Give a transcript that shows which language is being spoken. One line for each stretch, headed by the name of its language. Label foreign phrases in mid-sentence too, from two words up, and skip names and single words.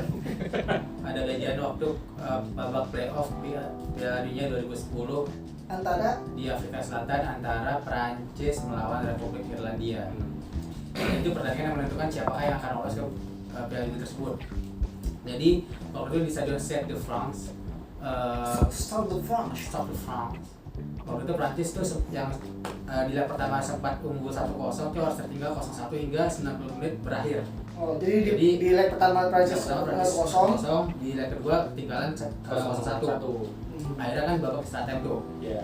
Indonesian: ada kejadian waktu babak playoff Piala Dunia 2010 Antara di Afrika Selatan antara Prancis melawan Republik Irlandia. Itu pertandingan yang menentukan siapa yang akan lolos ke Piala Dunia tersebut. Jadi waktu itu di Stadion Stade de France, Stade de France. Stade de France. Waktu itu Prancis tuh yang di leg pertama sempat unggul 1-0 itu harus tertinggal 0-1 hingga 90 menit berakhir. Oh, jadi di leg pertama Prancis kosong. Di leg kedua ketinggalan 0-1. Akhirnya kan babak
English: extra time
Indonesian: tuh. Iya.